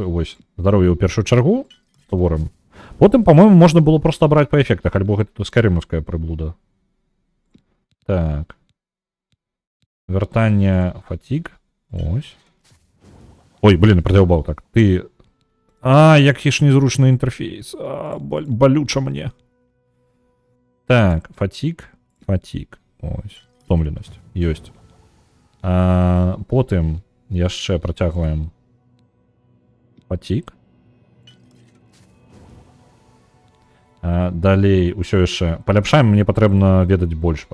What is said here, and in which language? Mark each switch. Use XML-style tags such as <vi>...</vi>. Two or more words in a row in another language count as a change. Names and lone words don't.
<be>Вось, здароўе ў першую чаргу створым. Потым, по-моему, можна было просто абраць па эфектах, альбо гэта скарымаўская прыблуда. Так. Вяртанне фатиг. Ось.</be> <ru>Ой, блин, продолбал так. Ты...</ru> <uk>який ж незручний інтерфейс.</uk> <be>Болюча мне. Так, фатиг.</be> <uk>Ось. Втомленість. Ёсць.</uk> <be>Потым яшчэ працягваем фатиг. Далей усё яшчэ паляпшаем, мне патрэбна ведаць больш.</be>